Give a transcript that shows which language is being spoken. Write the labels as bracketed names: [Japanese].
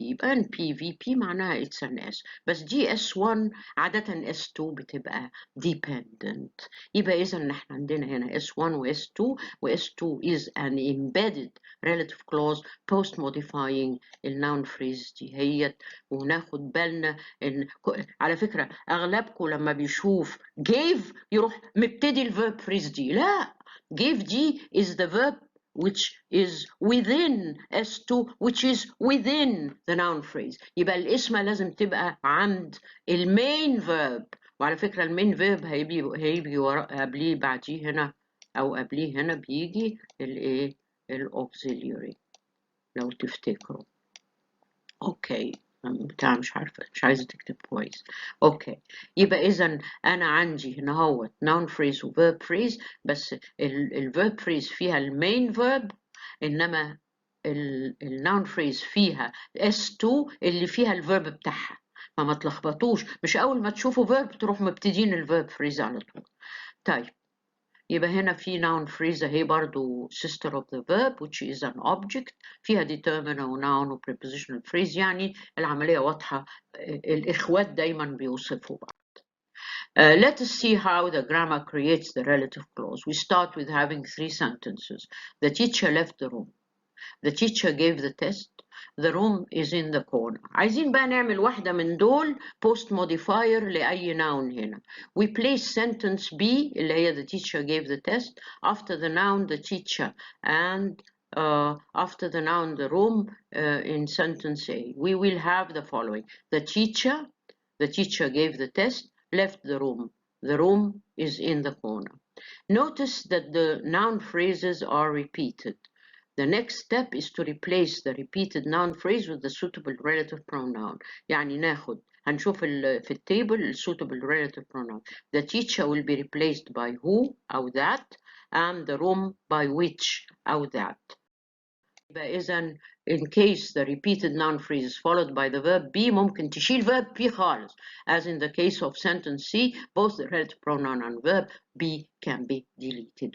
[Arabic] يبقى NP VP معناها [English] it's an S. [Arabic] بس دي S1 عادة S2 بتبقى dependent. يبقى إذا نحن عندنا هنا S1 و S2 و [English] S2 is an embedded relative clause post modifying [Arabic] الnoun phrase دي هي. وناخد بالنا إن على فكرة أغلبكم لما بيشوف gave يروح مبتدي الverb phrase دي. لا، [English] gave [Arabic] دي [English] is the verb which is within S2 which is within the noun phrase. [Arabic] يبقى الاسم لازم تبقى عند المين verb. وعلى فكرة المين verb هيجي قبليه بعديه هنا أو قبليه هنا بيجي الايه الauxiliary. لو تفتكروا. اوكي بتاع مش عارفة، مش عايزة تكتب كويس. اوكي، يبقى اذا انا عندي هنا هو noun phrase و verb phrase، بس ال verb phrase فيها المين verb، انما ال noun phrase فيها S2 اللي فيها الverb بتاعها، فما تلخبطوش، مش اول ما تشوفوا verb تروح مبتدين ال verb phrase على طول. طيب يبقى هنا في noun phrase اهي برضو [English] sister of the verb which is an object، [Arabic] فيها determiner و noun و prepositional phrase، يعني العملية واضحة، الإخوات دايما بيوصفوا بعض. [English] Let us see how the grammar creates the relative clause. We start with having 3 sentences. The teacher left the room. The teacher gave the test. The room is in the corner. [Arabic] عايزين بقى نعمل واحدة من دول post modifier لأي noun هنا. [English] We place sentence B [Arabic] اللي هي [English] the teacher gave the test after the noun the teacher and after the noun the room in sentence A. We will have the following. The teacher gave the test, left the room. The room is in the corner. Notice that the noun phrases are repeated. The next step is to replace the repeated noun phrase with the suitable relative pronoun. [Arabic] يعني ناخد هنشوف في التable suitable relative pronoun. [English] The teacher will be replaced by who [Arabic] أو [English] that, and the room by which أو that. [Arabic] إذا [English] in case the repeated noun phrase is followed by the verb be [Arabic] ممكن تشيل [English] verb be [Arabic] خالص. [English] As in the case of sentence C, both the relative pronoun and verb be can be deleted.